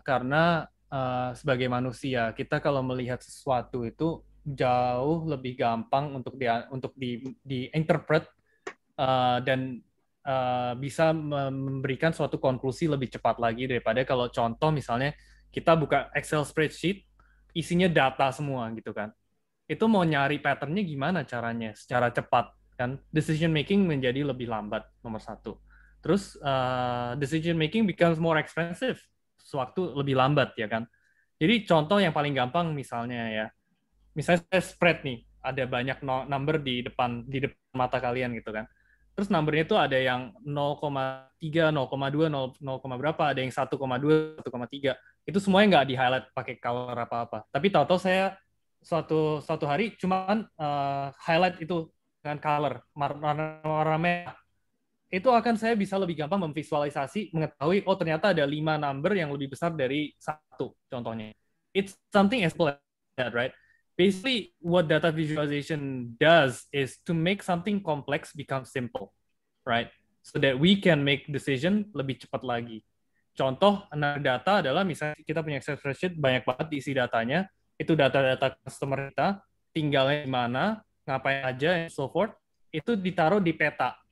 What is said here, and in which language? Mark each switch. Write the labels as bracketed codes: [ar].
[id] Karena sebagai manusia, kita kalau melihat sesuatu itu jauh lebih gampang untuk diinterpret dan bisa memberikan suatu konklusi lebih cepat lagi daripada kalau contoh misalnya kita buka Excel spreadsheet, isinya data semua gitu kan. Itu mau nyari pattern-nya gimana caranya secara cepat kan? Decision making menjadi lebih lambat, nomor satu. [en] Terus decision making becomes more expensive. [id] Sewaktu lebih lambat ya kan. Jadi contoh yang paling gampang misalnya saya spread nih, ada banyak number di depan mata kalian gitu kan. Terus numbernya itu ada yang 0,3, 0,2, 0, berapa, ada yang 1,2, 1,3. Itu semuanya nggak di highlight pakai color apa-apa. Tapi tahu-tahu saya suatu hari cuman highlight itu dengan color warna merah. itu akan saya bisa lebih gampang memvisualisasi, mengetahui, oh ternyata ada 5 number yang lebih besar dari 1, contohnya. [en] It's something as simple as that, right? Basically, what data visualization does is to make something complex become simple, right? So that we can make decision [id] lebih cepat lagi. Contoh, data adalah misalnya kita punya Excel spreadsheet, banyak banget diisi datanya, itu data-data customer kita, tinggalnya di mana, ngapain aja, [en] and so forth, [id] itu ditaruh di peta.